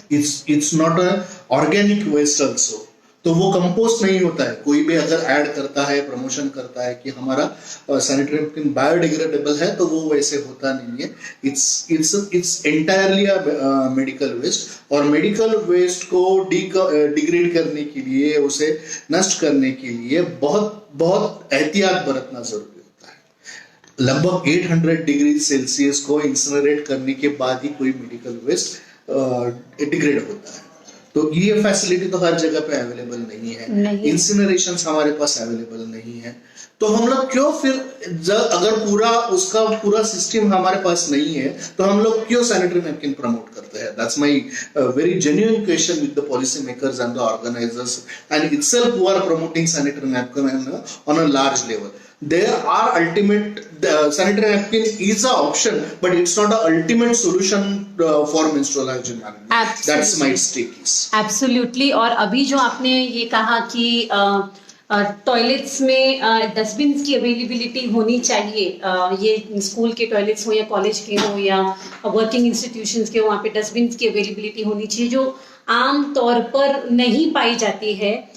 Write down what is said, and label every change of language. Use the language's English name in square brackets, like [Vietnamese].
[English] it's not a organic waste also। [Hindi] तो वो compost नहीं होता है। कोई भी अगर ऐड करता है, प्रमोशन करता है कि हमारा सैनिटरी नैपकिन बायोडिग्रेडेबल है, तो वो वैसे होता नहीं है। [English] it's entirely medical waste, [Hindi] और मेडिकल वेस्ट को डिग्रेड करने के लिए, उसे नष्ट करने के लिए बहुत बहुत एहतियात बरतना जरूरी होता है। लगभग 800 डिग्री सेल्सियस को इंसिनरेट करने के बाद ही कोई मेडिकल वेस्ट डिग्रेड होता है। तो ये फैसिलिटी तो हर जगह पे अवेलेबल नहीं है, इंसिनरेशन हमारे पास अवेलेबल नहीं है। तो हम लोग क्यों फिर अगर पूरा सिस्टम हमारे पास नहीं है तो हम लोग क्यों सैनिटरी नैपकिन प्रमोट करते हैं? [English] That's my very genuine question with the policy makers and the organisers and itself who are promoting sanitary napkin on a large level. There are ultimate sanitary napkin is an option, but it's not an ultimate solution for menstrual hygiene management. That's my take. Absolutely. [Hindi] और अभी जो आपने ये कहा कि toilets में dustbin की availability होनी चाहिए, ये स्कूल के टॉयलेट्स हो या कॉलेज के हो या वर्किंग इंस्टीट्यूशंस के हो, वहाँ पे डस्टबिन की अवेलेबिलिटी होनी चाहिए जो आम तौर पर नहीं पाई जाती है।